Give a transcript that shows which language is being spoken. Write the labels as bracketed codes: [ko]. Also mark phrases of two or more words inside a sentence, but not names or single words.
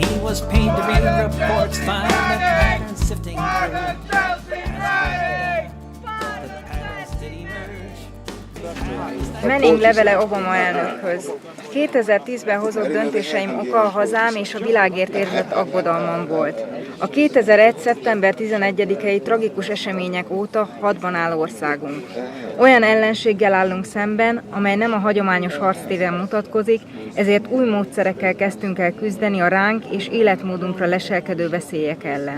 [en] was paid to read reports, find the patterns sifting [hu] Manning levele Obama elnökhöz. 2010-ben hozott döntéseim oka a hazám és a világért érzett aggodalmam volt. A 2001. szeptember 11-i tragikus események óta hadban áll országunk. Olyan ellenséggel állunk szemben, amely nem a hagyományos harctéren mutatkozik, ezért új módszerekkel kezdtünk el küzdeni a ránk és életmódunkra leselkedő veszélyek ellen.